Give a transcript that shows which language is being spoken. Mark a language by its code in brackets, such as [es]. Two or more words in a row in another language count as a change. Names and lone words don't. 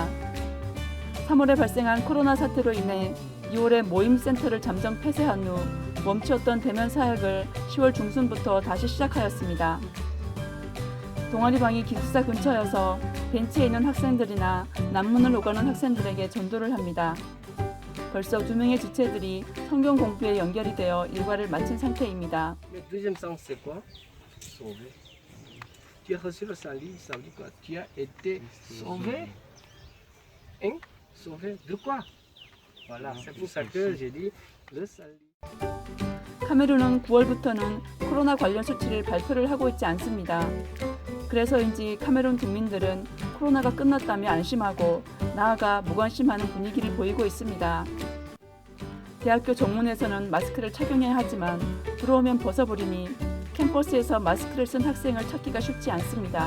[ko] 3월에 발생한 코로나 사태로 인해 2월에 모임센터를 잠정 폐쇄한 후 멈추었던 대면 사역을 10월 중순부터 다시 시작하였습니다. 동아리방이 기숙사 근처여서 벤치에 있는 학생들이나 남문을 오가는 학생들에게 전도를 합니다. 벌써 2명의 지체들이 성경 공부에 연결이 되어 일과를 마친 상태입니다. [fr] Deuxième sens c'est quoi? Sauvé. Tu as reçu le salut, ça veut dire quoi? Tu as été sauvé? Hein? Sauvé de quoi? Voilà, c'est pour ça que j'ai dit le salut. [ko] 카메룬은 9월부터는 코로나 관련 수치를 발표를 하고 있지 않습니다. 그래서인지 카메룬 국민들은 코로나가 끝났다며 안심하고 나아가 무관심하는 분위기를 보이고 있습니다. 대학교 정문에서는 마스크를 착용해야 하지만 들어오면 벗어버리니 캠퍼스에서 마스크를 쓴 학생을 찾기가 쉽지 않습니다.